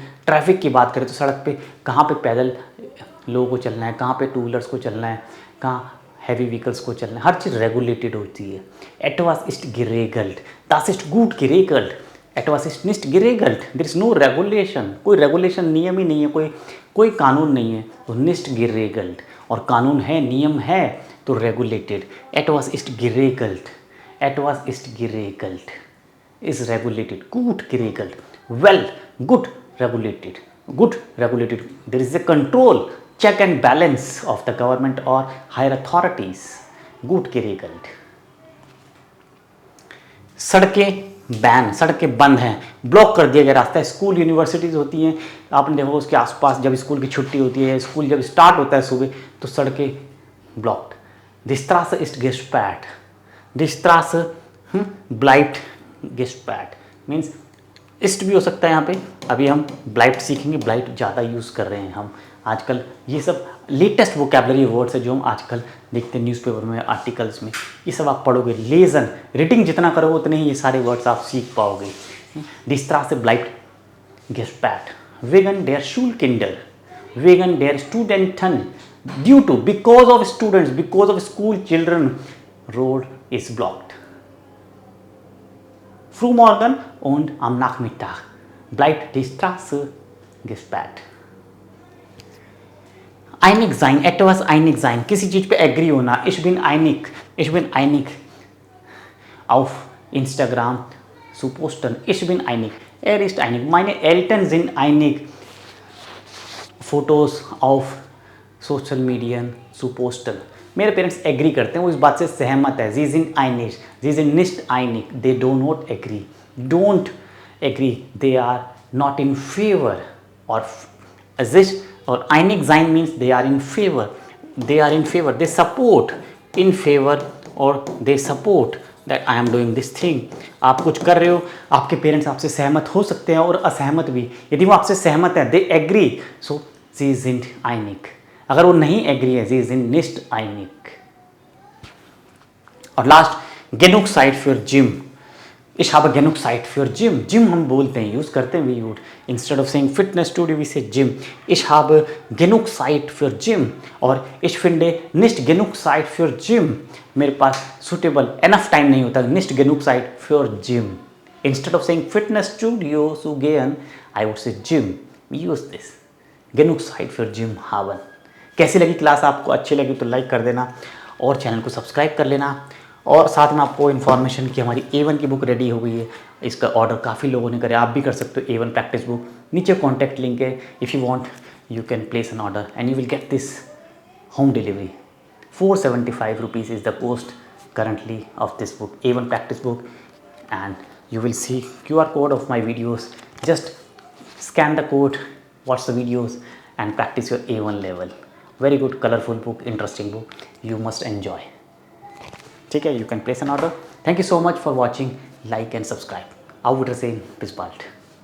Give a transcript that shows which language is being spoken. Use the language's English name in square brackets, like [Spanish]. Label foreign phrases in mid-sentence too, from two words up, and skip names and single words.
[Hindi] ट्रैफिक की बात करें तो सड़क पे कहाँ पे पैदल लोगों को चलना है, कहाँ पे [English] two wheelers [Hindi] को चलना है, कहाँ [English] heavy vehicles [Hindi] को चलना है, हर चीज़ रेगुलेटेड होती है। [German] etwas ist geregelt, das ist gut geregelt, etwas ist nicht geregelt, [English] there is no regulation, [Hindi] कोई रेगुलेशन नियम ही नहीं है, कोई कानून नहीं है, तो [German] nicht geregelt। [Hindi] और कानून है, नियम है तो रेगुलेटेड. [German] Etwas ist geregelt. Etwas ist geregelt. [English] Is regulated. [German] Gut geregelt. [English] Well, good regulated. Good regulated. There is a control, check and balance of the government or higher authorities. [German] Gut geregelt. [Hindi] सड़कें बैन, सड़कें बंद हैं, ब्लॉक कर दिया गया रास्ता है. स्कूल यूनिवर्सिटीज़ होती हैं, आपने देखा उसके आसपास जब स्कूल की छुट्टी होती है, स्कूल जब स्टार्ट होता है सुबह, तो सड़कें ब्लॉक्ड. [German] Die Straße ist gesperrt. Die Straße bleibt gesperrt. [Hindi] मीन्स इस्ट भी हो सकता है यहाँ पे. अभी हम ब्लाइट सीखेंगे, ब्लाइट ज़्यादा यूज़ कर रहे हैं हम आजकल. ये सब [English] latest vocabulary words [Hindi] है जो हम आजकल देखते हैं न्यूज़पेपर में, आर्टिकल्स में. ये सब आप पढ़ोगे. लेजन, रीडिंग जितना करोगे उतने ही ये सारे वर्ड्स आप सीख पाओगे. [German] Die Straße bleibt gesperrt. Wegen der Schulkinder, wegen der Studenten, [English] due to, because of students, because of school children, road is blocked. [German] Frühmorgen und am Nachmittag bleibt die Straße gesperrt. Einig sein, etwas einig sein, [Hindi] किसी चीज़ पे एग्री होना. [German] Ich bin einig auf Instagram zu posten. Ich bin einig, ist einig, meine Eltern sind einig, Fotos auf [English] social media [German] zu posten. [Hindi] मेरे पेरेंट्स एग्री करते हैं, वो इस बात से सहमत है. [German] Sie sind einig, sie sind nicht einig, [English] they do not agree, don't agree, they are not in favor or this. और [German] einig sein [English] means they are in favor, they are in favor, they support, in favor और they support that I am doing this thing. [Hindi] आप कुछ कर रहे हो, आपके पेरेंट्स आपसे सहमत हो सकते हैं और असहमत भी. यदि वो आपसे सहमत है, [English] they agree, so [German] sie sind einig. [Hindi] अगर वो नहीं एग्री है, [German] sie sind nicht einig. [Hindi] और लास्ट, [German] genug Zeit für Gym. Ich habe genug Zeit für Gym. [Hindi] Gym हम बोलते हैं, यूज़ करते हैं [English] we would. Instead of saying fitness studio we say gym. [German] Ich habe genug Zeit für Gym. और ich finde nicht genug Zeit für Gym. [Hindi] मेरे पास [English] suitable enough time [Hindi] नहीं होता. [German] Nicht genug Zeit für Gym. [English] Instead of saying fitness studio [German] zu gehen, [English] I would say gym. We use this. [German] Genug Zeit für Gym haben. [Hindi] कैसी लगी क्लास आपको? अच्छी लगी तो लाइक कर देना और चैनल को सब्सक्राइब कर लेना. और साथ में आपको इन्फॉर्मेशन कि हमारी A1 की बुक रेडी हो गई है. इसका ऑर्डर काफ़ी लोगों ने करे, आप भी कर सकते हो. A1 [English] practice book, [Hindi] नीचे [English] contact link [Hindi] है. [English] if you want you can place an order and you will get this home delivery. 475 rupees is the cost currently of this book, A1 practice book, and you will see QR code of my videos. Just scan the code, watch the videos and practice your A1 level. Very good, colorful book, interesting book. You must enjoy. [Hindi] ठीक है, [English] you can place an order. Thank you so much for watching. Like and subscribe. [German] Auf Wiedersehen. Bis bald.